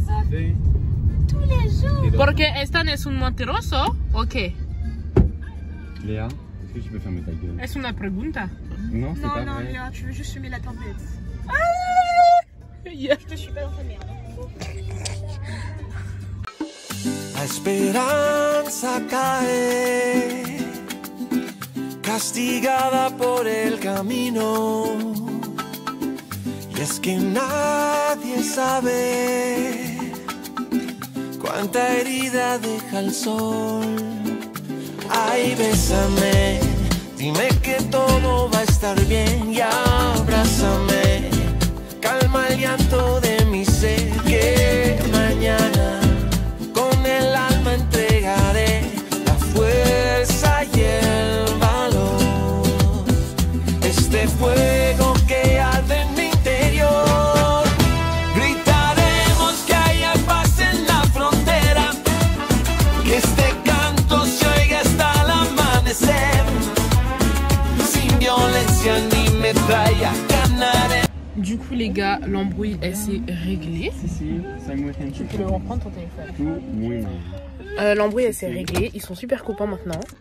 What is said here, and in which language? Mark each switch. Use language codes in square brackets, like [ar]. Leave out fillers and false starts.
[es] Sí. [fr] Tous les jours. [es] Porque Stan es un mentiroso? Ok. [fr] Léa, est-ce que tu peux fermer ta gueule? [es] Es una pregunta. [fr] Non, c'est pas Non, vrai. Léa, tu veux juste fumer la tempête. [en] Yeah. [fr] Je te suis pas dans ta merde. [es] La esperanza cae, castigada por el camino. Y es que nadie sabe cuánta herida deja el sol. Ay, bésame, dime que todo va a estar bien y abrázame. Calma el llanto de mi ser, que mañana con el alma entregaré la fuerza y el valor. Este fuego que arde en mi interior, gritaremos que haya paz en la frontera, que este canto se oiga hasta el amanecer, sin violencia ni metralla ganaré. [fr] Du coup, les gars, l'embrouille elle s'est réglée. Tu Tu peux reprendre ton téléphone. L'embrouille elle s'est réglée. Ils sont super copains maintenant.